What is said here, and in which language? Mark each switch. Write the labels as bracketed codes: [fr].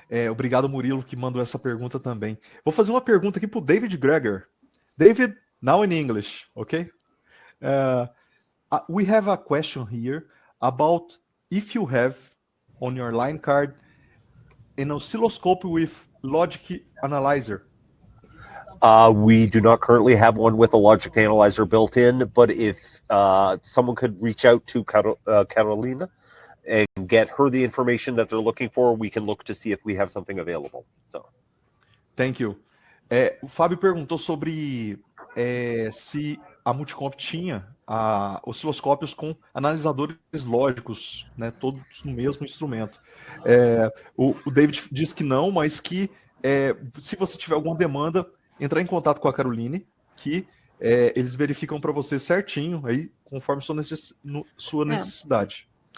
[pt] Obrigado, Murilo, que mandou essa pergunta também. Vou fazer uma pergunta aqui para o David Greger. [en] David, now in English, okay? We have a question here about if you have on your line card an oscilloscope with logic analyzer. We do not currently have one with a logic analyzer built in, but if someone could reach out to Carolina and get her the information that they're looking for, we can look to see if we have something available. So. Thank you. [pt] O Fábio perguntou sobre se a Multicomp tinha osciloscópios com analisadores lógicos, né, todos no mesmo instrumento. O David diz que não, mas que se você tiver alguma demanda, entrar em contato com a Caroline, que eles verificam para você certinho, aí, conforme sua necessidade.